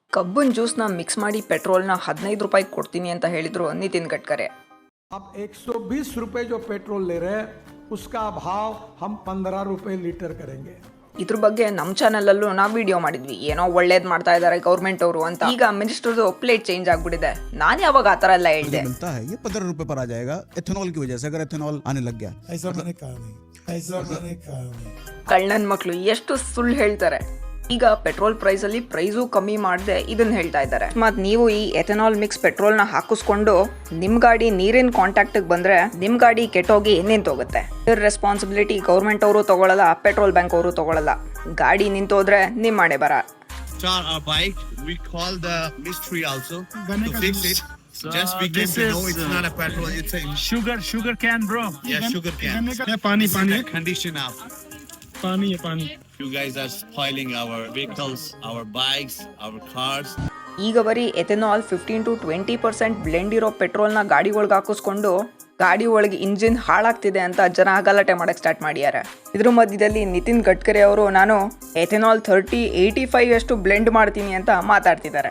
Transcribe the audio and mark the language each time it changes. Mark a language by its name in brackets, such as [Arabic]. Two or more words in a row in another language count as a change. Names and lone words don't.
[Kannada] ಕಬ್ಬಿನ ಜ್ಯೂಸ್ನ ಮಿಕ್ಸ್ ಮಾಡಿ ಪೆಟ್ರೋಲ್ನ 15 ರೂಪಾಯಿ ಕೊಡ್ತೀನಿ ಅಂತ ಹೇಳಿದ್ರು ನಿತಿನ್ ಗಡ್ಕರಿ. [Hindi] अब 120 रुपए जो पेट्रोल ले रहे हैं उसका भाव हम 15 रुपए लीटर करेंगे. [Kannada] ಇದ್ರ ಬಗ್ಗೆ ನಮ್ಮ ಚಾನಲಲ್ಲೂ ನಾವು ವಿಡಿಯೋ ಮಾಡಿದ್ವಿ. ಏನೋ ಒಳ್ಳೇದ್ ಮಾಡ್ತಾ ಇದ್ದಾರೆ ಗೌರ್ಮೆಂಟ್ ಅವರು ಅಂತ. ಈಗ ಮಿನಿಸ್ಟರ್ದು [English] plate change [Kannada] ಆಗ್ಬಿಟ್ಟಿದೆ. ನಾನು ಯಾವಾಗ ಆ ತರ ಎಲ್ಲ ಹೇಳಿದೆ. [Hindi] ये 15 रुपए पर आ जाएगा एथेनॉल की वजह से. अगर एथेनॉल आने लग गया ऐसा मैंने कहा नहीं. [Kannada] ಕಳ್ಳನ್ ಮಕ್ಳು ಎಷ್ಟು ಸುಳ್ಳು ಹೇಳ್ತಾರೆ. ಈಗ [English] petrol price [Kannada] ಅಲ್ಲಿ ಪ್ರೈಸು ಕಮ್ಮಿ ಮಾಡದೆ ಇದನ್ನ ಹೇಳ್ತಾ ಇದ್ದಾರೆ. ಮತ್ ನೀವು ಈ [English] ethanol mix petrol [Kannada] ನ ಹಾಕಿಸ್ಕೊಂಡು ನಿಮ್ ಗಾಡಿ ನೀರಿನ ಕಾಂಟ್ಯಾಕ್ಟ್ ಬಂದ್ರೆ ನಿಮ್ ಗಾಡಿ ಕೆಟ್ಟೋಗಿ ನಿಂತೋಗುತ್ತೆ. [English] responsibility government [Kannada] ಅವರು ತಗೊಳ್ಳಲ್ಲ, [English] petrol bunk [Kannada] ಅವರು ತಗೊಳ್ಳಲ್ಲ. ಗಾಡಿ ನಿಂತೋದ್ರೆ ನಿಮ್ ಮಾಡೇ ಬರ. [English] Our bike, we call the mystery also to fix it. Just because you know it's not a petrol, it's a sugar can, bro. Yeah, sugar can. [Hindi] पानी [English] Condition up. [Hindi] पानी [English] You guys are spoiling our vehicles, our bikes, our cars. [Kannada] ಈಗ ಬರೀ ಎಥೆನಾಲ್ 15 to 20% ಬ್ಲೆಂಡ್ ಇರೋ ಪೆಟ್ರೋಲ್ನ ಗಾಡಿ ಒಳಗೆ ಹಾಕಿಸ್ಕೊಂಡು ಗಾಡಿ ಒಳಗೆ ಇಂಜಿನ್ ಹಾಳಾಗ್ತಿದೆ ಅಂತ ಜನ ಗಲಾಟೆ ಮಾಡಕ್ ಸ್ಟಾರ್ಟ್ ಮಾಡ್ಯಾರ. ಇದ್ರ ಮಧ್ಯದಲ್ಲಿ ನಿತಿನ್ ಗಡ್ಕರಿ ಅವರು ನಾನು ಎಥೆನಾಲ್ 85 ಅಷ್ಟು ಬ್ಲೆಂಡ್ ಮಾಡ್ತೀನಿ ಅಂತ ಮಾತಾಡ್ತಿದ್ದಾರೆ.